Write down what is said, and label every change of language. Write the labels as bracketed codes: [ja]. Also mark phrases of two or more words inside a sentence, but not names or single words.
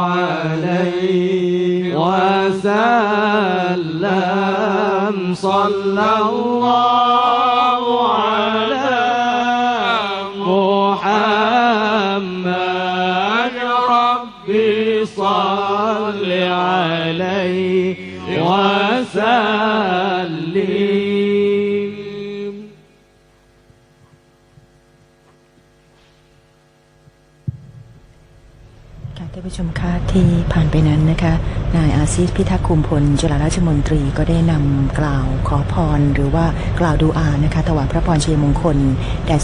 [ar] عليه وسلم صلى الله على محمد ربي صل عليه وسلم [th] ท่านผู้ชมคะที่ผ่านไปนั้นนะคะนายอาซิสพิทักษ์คุมพลจุฬาราชมนตรีก็ได้นำกล่าวขอพรหรือว่ากล่าวดูอานะคะถวายพระพรชัยมงคลแด่สม